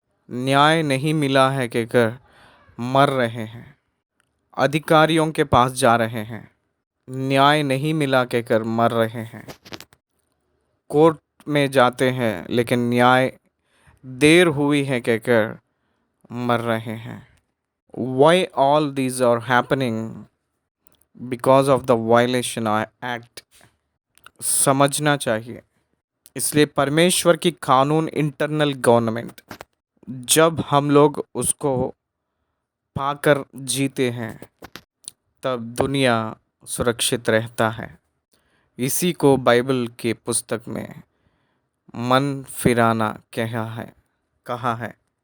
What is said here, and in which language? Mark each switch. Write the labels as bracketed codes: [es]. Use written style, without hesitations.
[hi] न्याय नहीं मिला है कहकर मर रहे हैं, अधिकारियों के पास जा रहे हैं, न्याय नहीं मिला कहकर मर रहे हैं, कोर्ट में जाते हैं लेकिन न्याय देर हुई है कहकर मर रहे हैं। [en] Why all these are happening? Because of the violation act. [hi] समझना चाहिए। इसलिए परमेश्वर की कानून, इंटरनल गवर्नमेंट, जब हम लोग उसको पाकर जीते हैं तब दुनिया सुरक्षित रहता है। इसी को बाइबल की पुस्तक में मन फिराना कहा है।